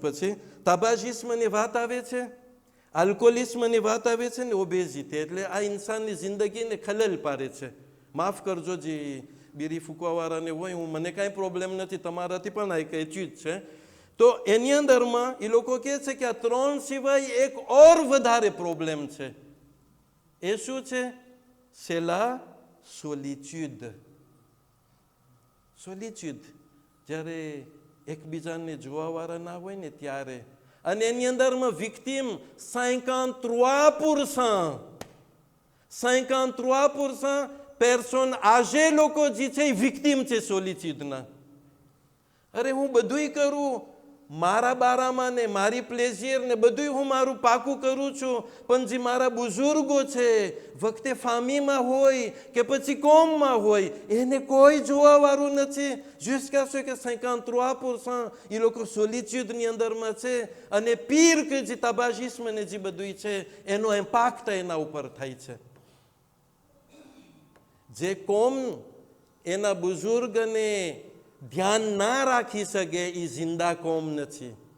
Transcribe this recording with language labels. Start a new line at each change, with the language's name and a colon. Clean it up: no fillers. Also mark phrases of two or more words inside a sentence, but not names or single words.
Gujarati: પછી તાબાજિસ્મની વાત આવે છે, આલ્કોહોલિઝમની વાત આવે છે ને ઓબેઝિટી, એટલે આ ઇન્સાનની જિંદગીને ખલેલ પાડે છે. માફ કરજો જે બીડી ફૂંકવાવાળાને હોય, હું મને કાંઈ પ્રોબ્લેમ નથી, તમારાથી પણ આ કંઈ ચીજ છે. તો એની અંદરમાં એ લોકો કહે છે કે આ 3 સિવાય એક ઓર વધારે પ્રોબ્લેમ છે. એ શું છે?
French: c'est la solitude.
Gujarati: સોલિટ્યુડ. જ્યારે એકબીજાને જોવાવાળા ના હોય ને ત્યારે. અને એની અંદરમાં વિક્ટિમ 53% પર્સન આજે લોકો જે છે એ વિક્ટિમ છે સોલિટ્યુડના. અરે હું બધુંય કરું મારા બારામાં ને મારી પ્લેઝિયર ને બધું હું મારું પાકું કરું છું, પણ જે મારા બુઝુર્ગો છે વખતે ફામીમાં હોય કે પછી કોમમાં હોય એને કોઈ જોવાવાળું નથી.
French: jusqu'à ce
Gujarati: કે 53% એ લોકો સોલિટ્યુડની અંદરમાં છે. અને પીર કે જે તાબાજિસ્મ ને જે બધું છે એનો ઇમ્પેક્ટ એના ઉપર થાય છે. જે કોમ એના બુઝુર્ગને ધ્યાન ના રાખી શકે એ જિંદા કોમ નથી.